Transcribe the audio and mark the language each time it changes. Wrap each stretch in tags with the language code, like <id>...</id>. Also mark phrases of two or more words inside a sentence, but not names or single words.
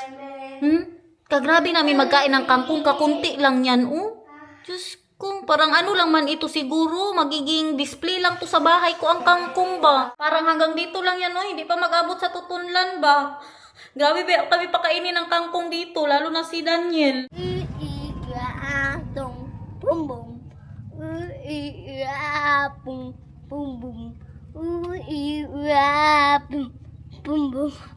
<tl>Kagrabe namin magkain ng kangkong. Kakunti lang yan. Oh. Diyos Kung parang ano lang man ito siguro, magiging display lang to sa bahay ko ang kangkong ba. Parang hanggang dito lang yan, oh. Hindi pa mag-abot sa tutunlan ba. Grabe ba kami pakainin ng kangkong dito, lalo na si Daniel. Dong, boom boom. Boom boom boom. Boom boom.</tl>